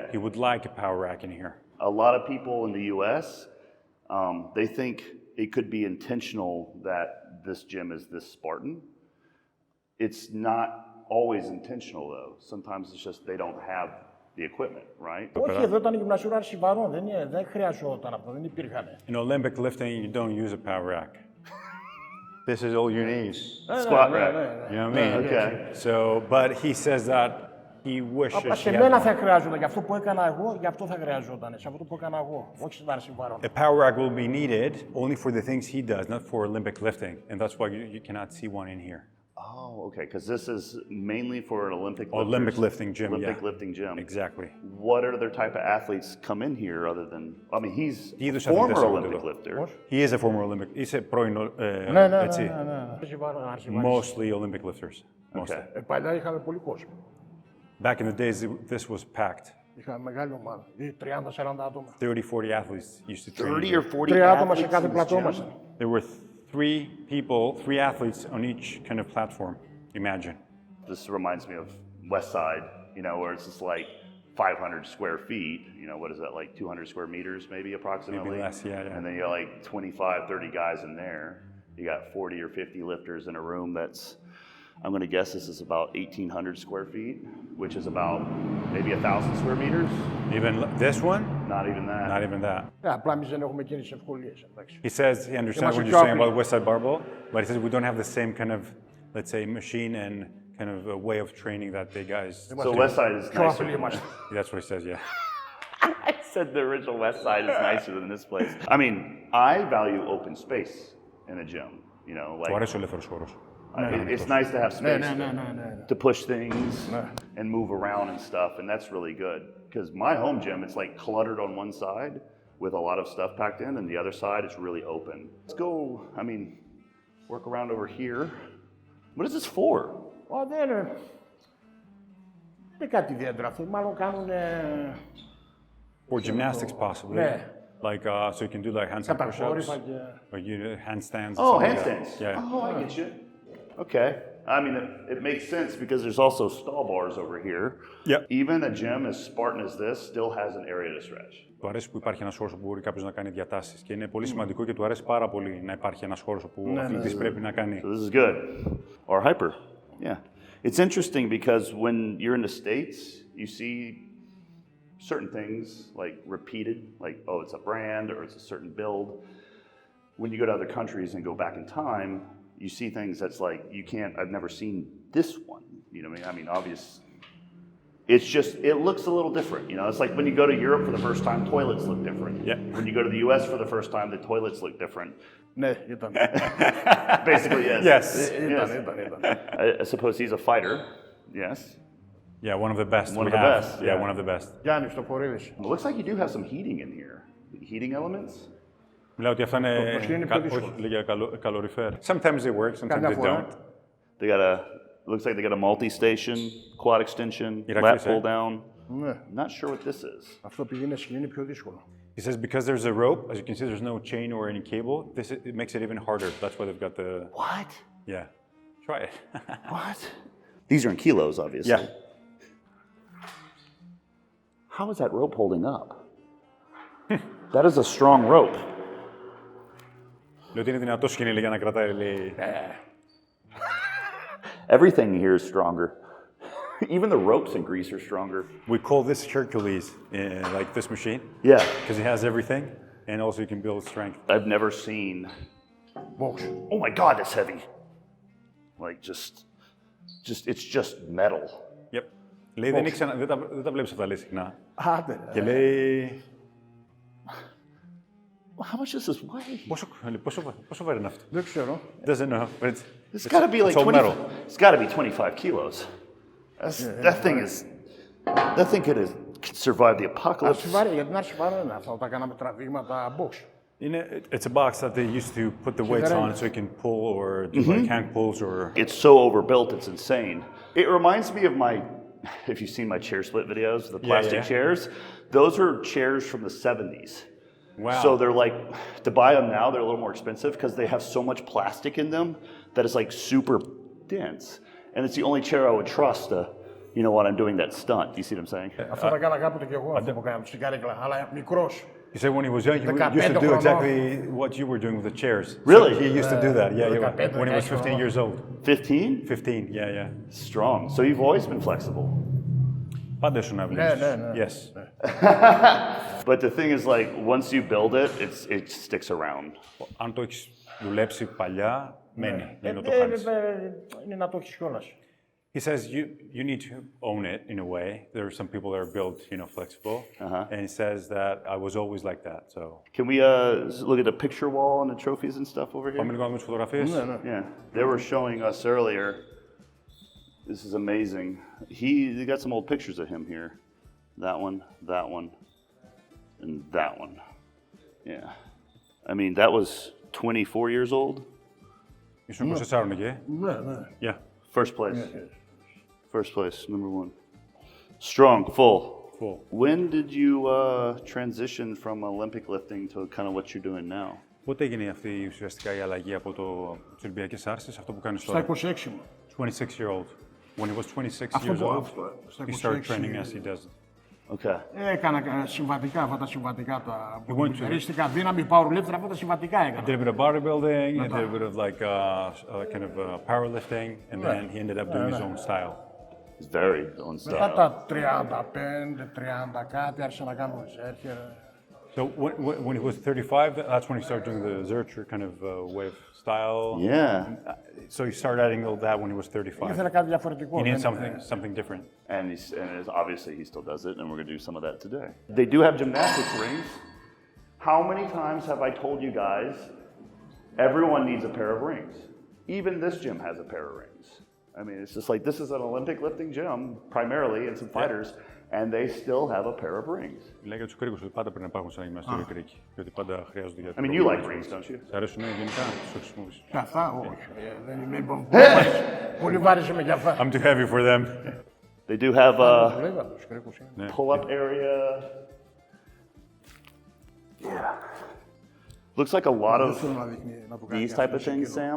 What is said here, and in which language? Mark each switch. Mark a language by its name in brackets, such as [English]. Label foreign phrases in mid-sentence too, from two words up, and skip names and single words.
[English] He would like a power rack in here. A lot of people in the U.S., they think it could be intentional that this gym is this Spartan. It's not always intentional, though. Sometimes it's just they don't have the equipment, right? [Greek] Όχι, εδώ ήταν γυμνασιουράρ σιβαρών, δεν χρειαζόταν αυτό, δεν υπήρχαν. [English] In Olympic lifting, you don't use a power rack. This is all you need. Squat rack. You know what I mean? Okay. So, but he says that he wishes [Greek] Σε [English] he had [Greek] μένα [English] one. [Greek] θα χρειάζονταν, για αυτό που έκανα εγώ, για αυτό θα χρειαζόταν, σε αυτό που έκανα εγώ, όχι σιβαρ σιβαρών. [English] A power rack will be needed only for the things he does, not for Olympic lifting, and that's why you cannot see one in here. Oh, Oh, okay, because this is mainly for an Olympic lifting gym. Olympic lifting gym. Exactly. What other type of athletes come in here other than? I mean, he's [Greek] είδους [English] a former [Greek] αθλητές [English] Olympic [Greek] εδώ. [English] lifter. He is a former Olympic. [Greek] Είσαι πρώην, έτσι. [English] Mostly Olympic lifters. Mostly. [Greek] Παλιά είχαμε πολύ κόσμο. [English] Back in the days, this was packed. [Greek] Είχαμε μεγάλη ομάδα, 30-40 άτομα. [English] 30-40 athletes used to train 30 here. or 40 [Greek] Τρία άτομα σε [English] athletes [Greek] κάθε [English] in this [Greek] πλατό [English] gym? [Greek] μας. [English] There were three athletes on each kind of platform. Imagine. This reminds me of Westside, you know, where it's just like 500 square feet, you know, what is that, like 200 square meters maybe approximately? Maybe less, yeah. And then you got like 25, 30 guys in there. You got 40 or 50 lifters in a room that's, I'm going to guess this is about 1,800 square feet, which is about maybe 1,000 square meters. Even this one? Not even that. Not even that. [Greek] Απλά εμείς δεν έχουμε εκείνες τις ευκολίες. [English] He says he understands what you're saying about Westside Barbell, but he says we don't have the same kind of, let's say, machine and kind of a way of training that they guys. So Westside is nicer. That's what he says, yeah. I said the original Westside is nicer than this place. I mean, I value open space in a gym, you know, like. [Greek] Του αρέσει ο ελεύθερος χώρος. [English] It's nice to have space [Greek] Ναι. [English] to push things and move around and stuff, and that's really good. Because my home gym, it's like cluttered on one side with a lot of stuff packed in, and the other side is really open. Let's go, I mean, work around over here. What is this for? [Greek] Δεν είναι κάτι ιδιαίτερο αυτό, μάλλον κάνουν... [English] For gymnastics, possibly. [Greek] Ναι. [English] Like, so you can do like handstand push-ups, or you do handstands. Oh, handstands. Yeah. Oh, I get you. Okay. I mean, it makes sense because there's also stall bars over here. Yep. Even a gym as Spartan as this still has an area to stretch. [Greek] Του αρέσει που υπάρχει ένας χώρος όπου μπορεί κάποιος να κάνει διατάσεις και είναι πολύ σημαντικό και του αρέσει πάρα πολύ να υπάρχει ένας χώρος όπου ο αθλητής πρέπει να κάνει. [English] So this is good. Or hyper. Yeah. It's interesting because when you're in the States, you see certain things like repeated, like, oh, it's a brand or it's a certain build. When you go to other countries and go back in time, you see things that's like, I've never seen this one. You know what I mean? Obvious. It's just, it looks a little different. You know, it's like when you go to Europe for the first time, toilets look different. Yeah. When you go to the US for the first time, the toilets look different. [Greek] Ναι, ήταν. [English] Basically, yes. Yes. [Greek] Ήταν. [English] I suppose he's a fighter. Yes. Yeah, one of the best. One of we the have. best, Yeah, yeah. one of the best. [Greek] Γιάννη, στο χορεύεις. [English] It looks like you do have some heating in here. Heating elements? [Greek] Μιλάω ότι αυτά είναι, είναι πιο δύσκολο. όχι, λέγε καλοριφέρ. [English] Sometimes they work, sometimes they [Greek] φορά. [English] don't. They got looks like they got a multi-station, quad extension, Ηρακλής, lat pull down. [Greek] Ναι. [English] Not sure what this is. [Greek] Αυτό επειδή είναι σκηνή είναι πιο δύσκολο. [English] He says because there's a rope, as you can see, there's no chain or any cable. It makes it even harder. That's why they've got the. What? Yeah, try it. What? These are in kilos, obviously. Yeah. How is that rope holding up? That is a strong rope. [Greek] Λέω ότι είναι δυνατό σκηνή για να κρατάει, λέει. [English] Everything here is stronger. Even the ropes in Greece are stronger. We call this HERCULES, like this machine. Yeah. Because it has everything, and also you can build strength. I've never seen. Box. Oh my God, that's heavy. Like it's just metal. Yep. [Greek] Λέει δεν τα βλέπεις αυτά, λέει συχνά. Άντε. Και λέει. [English] How much does this weigh? [Greek] Πόσο βαρύ είναι αυτό? Δεν ξέρω. [English] Doesn't know, but It's got to be like all 20. metal. It's got to be 25 kilos. That thing could survive the apocalypse. [Greek] Αρσιβάρι, γιατί είναι αρσιβάρι αυτά, όταν κάναμε τραβήγματα box. [English] It's a box that they used to put the weights on so you can pull or do like hand pulls or. It's so overbuilt, it's insane. It reminds me of if you've seen my chair split videos, the plastic chairs, those are chairs from the 70s. Wow. So they're like, to buy them now, they're a little more expensive because they have so much plastic in them that it's like super dense. And it's the only chair I would trust to, you know what, I'm doing that stunt. Do you see what I'm saying? [Greek] Αυτό τα κάνα κάποτε και εγώ, αυτό που κάναμε στην καρέκλα, αλλά μικρός. [English] He said when he was young, he used to do exactly what you were doing with the chairs. Really? So he used to do that, yeah, when he was 15 years old. 15? 15, yeah. Strong. So you've always been flexible. [Greek] Πάντα ήσουν αυλής. Ναι. [English] Yes. But the thing is, like, once you build it, it sticks around. [Greek] Αν το έχεις δουλέψει παλιά, μένει. Δεν το χάνεις. Είναι να το έχεις κιόλας. [English] He says you need to own it in a way. There are some people that are built, flexible, and he says that I was always like that. So. Can we look at the picture wall and the trophies and stuff over here? [Greek] Πάμε λίγο να δούμε τις φωτογραφίες. Ναι. [English] Yeah, they were showing us earlier This is amazing. They got some old pictures of him here. That one, and that one. Yeah. I mean, that was 24 years old. [Greek] Ήσουν 24 εκεί. Ναι, ναι. [English] Yeah. First place. First place, number one. Strong, full. When did you transition from Olympic lifting to kind of what you're doing now? [Greek] Πότε έγινε αυτή ουσιαστικά η αλλαγή από τις Ολυμπιακές Άρσεις, αυτό που κάνεις τώρα? Στα 26 μου. [English] 26-year-old. When he was 26 years old, he started training as he does. Okay. [Greek] Έκανα συμβατικά, αυτά τα συμβατικά τα μπουλγαρίστικα δύναμη, powerlifting, αυτά τα συμβατικά έκανα. [English] Did a bit of bodybuilding, and did a bit of like kind of powerlifting, and then he ended up doing his own style. It's very own [Greek] Μετά [English] style. [Greek] τα 35, 30 κάτι, άρχισα να κάνω ζέρχερ. [English] So when he was 35, that's when he started doing the Zercher kind of wave style. Yeah. So he started adding all that when he was 35. [Greek] Ήθελα κάτι διαφορετικό. [English] He needed something different. And obviously he still does it, and we're going to do some of that today. They do have gymnastics rings. How many times have I told you guys, everyone needs a pair of rings? Even this gym has a pair of rings. I mean, it's just like, this is an Olympic lifting gym, primarily, and some fighters, and they still have a pair of rings. [Greek] Λέει για τους κρίκους ότι πάντα πρέπει να υπάρχουν σαν γυμναστήριο κρίκοι. Γιατί πάντα χρειάζονται για [English] I mean, you like rings, don't you? [Greek] Σ' αρέσουν γενικά, τους χρησιμοποιείς? Αυτά, όχι. Δεν είμαι πολύ βάρης είμαι για αυτά. [English] I'm too heavy for them. They do have a [Greek] Λέγα τους κρίκους. [English] pull-up area. Yeah. Looks like a lot of these type of things, Sam.